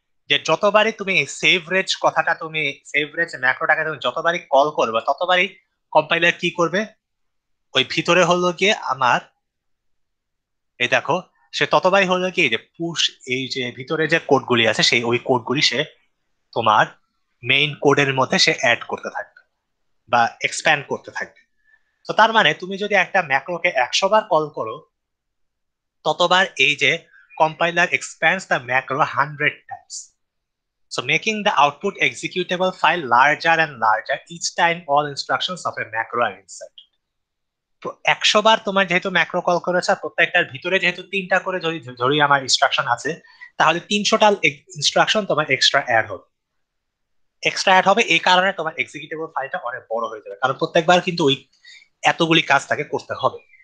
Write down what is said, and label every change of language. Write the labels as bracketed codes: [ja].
[bn] যে যতবারই তুমি এই সেভ রেজ কথাটা, তুমি সেভ রেজ ম্যাক্রোটাকে তুমি যতবারই কল করবে, ততবারই কম্পাইলার কি করবে, ওই ভিতরে হলো গিয়ে আমার এই দেখো, সে ততবারই হলো কি যে পুশ, এই যে ভিতরে যে কোডগুলি আছে সেই ওই কোডগুলি সে তোমার মেইন কোডের মধ্যে সে অ্যাড করতে থাকবে বা এক্সপ্যান্ড করতে থাকবে। তো তার মানে তুমি যদি একটা ম্যাক্রোকে 100 বার কল করো, ততবার এই যে [en] compiler expands the macro 100 times. So making the output executable file larger and larger each time all instructions of a macro are inserted. [bn] 100 বার তোমার যেহেতু ম্যাক্রো কল করেছে, প্রত্যেকটার ভিতরে যেহেতু 3টা করে ধরি আমার ইনস্ট্রাকশন আছে, তাহলে 300টা ইনস্ট্রাকশন তোমার এক্সট্রা অ্যাড হবে। এই কারণে তোমার এক্সিকিউটেবল ফাইলটা অনেক বড় হয়ে যাবে, কারণ প্রত্যেকবার কিন্তু ওই এতগুলি কাজ তাকে করতে হবে।